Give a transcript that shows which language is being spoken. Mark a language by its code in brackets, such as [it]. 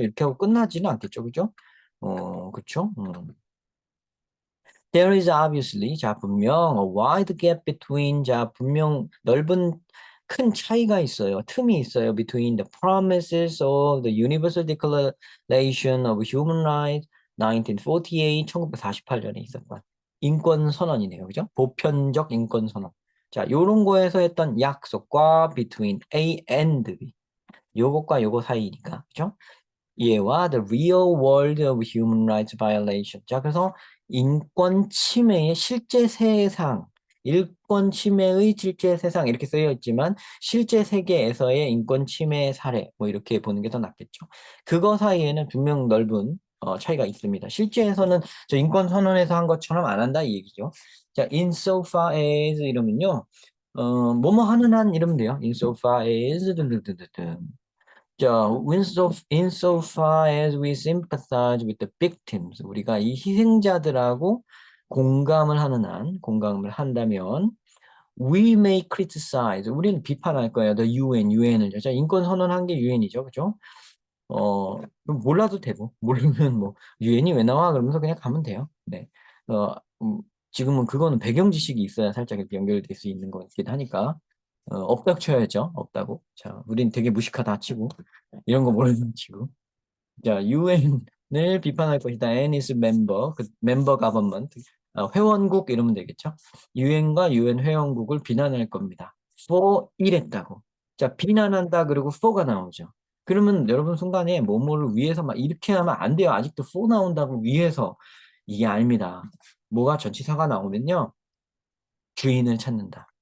[ko] 이렇게 하고 끝나지는 않겠죠. 그죠? 그쵸? [en] There is obviously, [ko] 자, 분명, [en] a wide gap between, [ko] 자, 분명 넓은 큰 차이가 있어요. 틈이 있어요. [en] Between the promises of the Universal Declaration of Human Rights, 1948, [ko] 1948년에 있었던 인권 선언이네요. 그죠? 보편적 인권 선언. 자, 요런 거에서 했던 약속과 [en] between A and B. [ko] 요것과 요거 사이니까. 그죠? 얘와 [en] the real world of human rights violation. [ko] 자, 그래서 인권 침해의 실제 세상, 인권 침해의 실제 세상 이렇게 쓰여 있지만 실제 세계에서의 인권 침해 사례 뭐 이렇게 보는 게 더 낫겠죠. 그거 사이에는 분명 넓은 차이가 있습니다. 실제에서는 저 인권 선언에서 한 것처럼 안 한다 이 얘기죠. 자, [en] insofar as [ko] 이러면요. 뭐뭐 하는 한 이러면 돼요. [en] insofar as [ko] 등등등등등. 자, [en] insofar as we sympathize with the victims. [ko] 우리가 이 희생자들하고 공감을 한다면, [en] we may criticize. [ko] 우리는 비판할 거예요. The UN을. 자, 인권 선언한 게 UN이죠. 그죠? 그럼 몰라도 되고, 모르면 뭐, UN이 왜 나와? 그러면서 그냥 가면 돼요. 네. 어, 음, 지금은 그거는 배경 지식이 있어야 살짝 이렇게 연결될 수 있는 거긴 하니까. 없다고 쳐야죠. 없다고. 자, 우린 되게 무식하다 치고, 이런 거 모르는 치고. 자, UN을 비판할 것이다. [en] N is member, 그 member government, [ko] 회원국 이러면 되겠죠. UN과 UN 회원국을 비난할 겁니다. for 이랬다고. 자, 비난한다 그리고 for가 나오죠. 그러면 여러분 순간에 뭐뭐를 위해서 막 이렇게 하면 안 돼요. 아직도 for 나온다고 위해서 이게 아닙니다. 뭐가 전치사가 나오면요. 주인을 찾는다.